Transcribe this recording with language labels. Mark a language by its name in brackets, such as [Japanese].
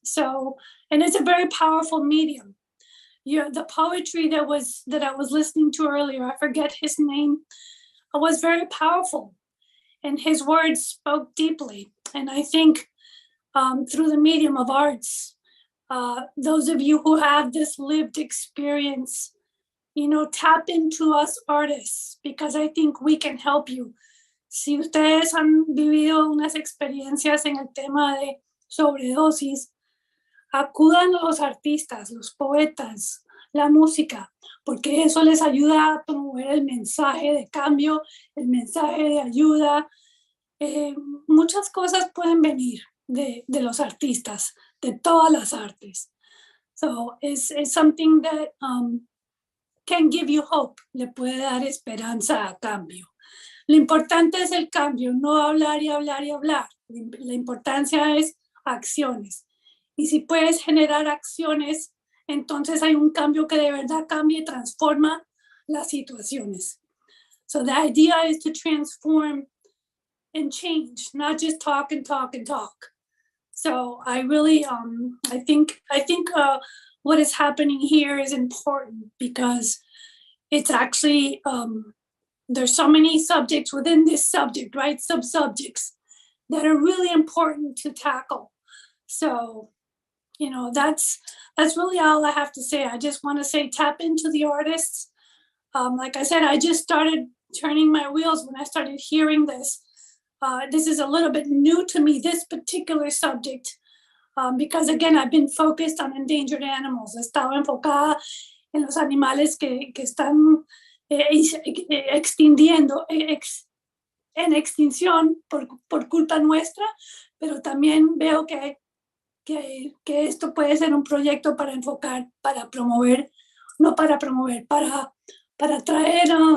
[English] So, and it's a very powerful medium. The poetry that I was listening to earlier, I forget his name, was very powerful, and his words spoke deeply. And I think through the medium of arts, those of you who have this lived experience, tap into us artists, because I think we can help you. [Spanish] Si ustedes han vivido unas experiencias en el tema de sobredosis, acudan a los artistas, los poetas, la música, porque eso les ayuda a promover el mensaje de cambio, el mensaje de ayuda. Muchas cosas pueden venir de los artistas, de todas las artes. [English] So it's something that can give you hope, [Spanish] le puede dar esperanza a cambio. Lo importante es el cambio, no hablar y hablar y hablar. La importancia es acciones. Y si puedes generar acciones, entonces hay un cambio que de verdad cambia y transforma las situaciones. [English] So the idea is to transform and change, not just talk and talk and talk. So I really, I think what is happening here is important, because it's actually, there's so many subjects within this subject, right? Sub-subjects that are really important to tackle. So, that's really all I have to say. I just want to say, tap into the artists. Like I said, I just started turning my wheels when I started hearing this. This is a little bit new to me, this particular subject. Because again, I've been focused on endangered animals. [Spanish] He estado enfocada en los animales que están extinguiendo, en extinción por culpa nuestra, pero también veo que esto puede ser un proyecto para enfocar, para promover, no para promover, para traer